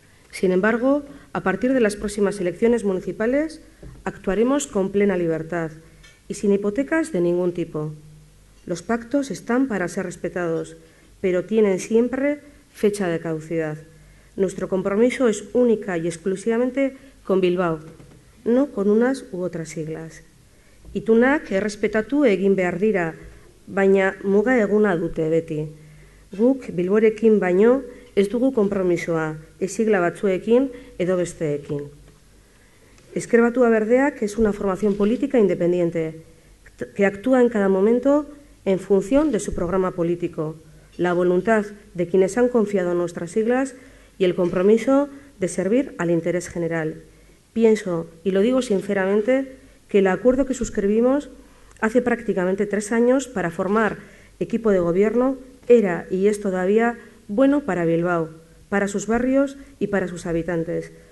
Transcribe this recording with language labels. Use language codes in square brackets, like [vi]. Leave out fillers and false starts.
[es] Sin embargo, a partir de las próximas elecciones municipales actuaremos con plena libertad y sin hipotecas de ningún tipo. Los pactos están para ser respetados, pero tienen siempre fecha de caducidad. Nuestro compromiso es única y exclusivamente con Bilbao, no con unas u otras siglas. [eu] Itunak errespetatu egin behar dira, baina muga eguna dute beti. Guk Bilborekin baino ez dugu konpromisoa, ez sigla batzuekin edo besteekin. [es] Ezker Batua Berdeak es una formación política independiente que actúa en cada momento en función de su programa político, la voluntad de quienes han confiado en nuestras siglas y el compromiso de servir al interés general. Pienso, y lo digo sinceramente, que el acuerdo que suscribimos hace prácticamente 3 años para formar equipo de gobierno era y es todavía bueno para Bilbao, para sus barrios y para sus habitantes.